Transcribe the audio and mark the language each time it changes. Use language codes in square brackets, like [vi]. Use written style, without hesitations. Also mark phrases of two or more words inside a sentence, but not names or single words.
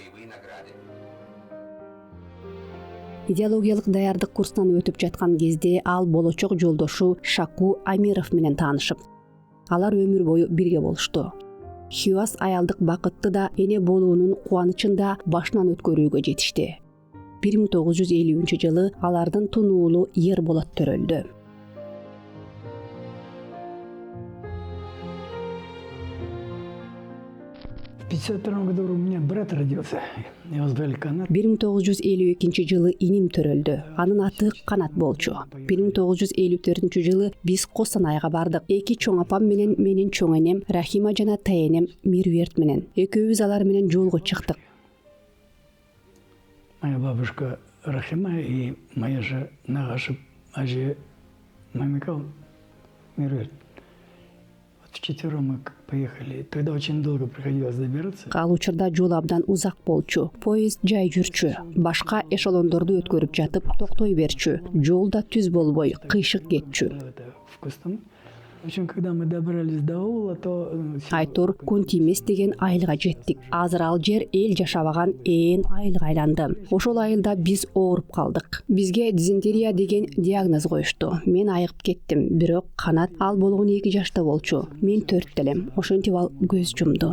[ky] Идеологиялык даярдык курсунан өтүп жаткан кезде ал болочок жолдошу Шаку Амиров менен таанышып, алар өмүр бою бирге болушту. Хиуаз аялдык бакытты да эне болуунун кубанычын да башынан өткөрүүгө жетишти. 1950-жылы алардын тунуулу Ерболот төрөлдү. [ru] В 1952 году у меня брат родился, его звали Канат. [ky] 1952 иним төрөлдү. Анын аты Канат болчу. 1954 биз Костанайга бардык. Эки чоң апам менен менин чоң энем Рахима жана тайенем Мирверт менен. Экөөбүз алар менен жолго чыктык. [ru] Моя бабушка Рахима и моя же [kk] нагашып ажы [ru] Мамикал Мирверт. Вот вчетвером мы поехали. Тогда очень долго приходилось добираться. [ky] Ал учурда жол абдан узак болчу. Поезд жай жүрчү. Башка эшелондорду өткөрүп жатып токтой берчү. Жол да түз болбой, кыйшык кетчү. [ru] Это в Костанай. В общем, когда мы добрались до аула, то... [ky] Айтор Кунтимес деген айылга жеттик. Азыр ал жер эл жашабаган ээн айылга айланды. Ошол айылда биз ооруп калдык. Бизге дизентерия деген диагноз коюшту. Мен айыгып кеттим, бирок Канат ал болгон 2 жашта болчу. Мен 4 элем. Ошентип ал көз жумду.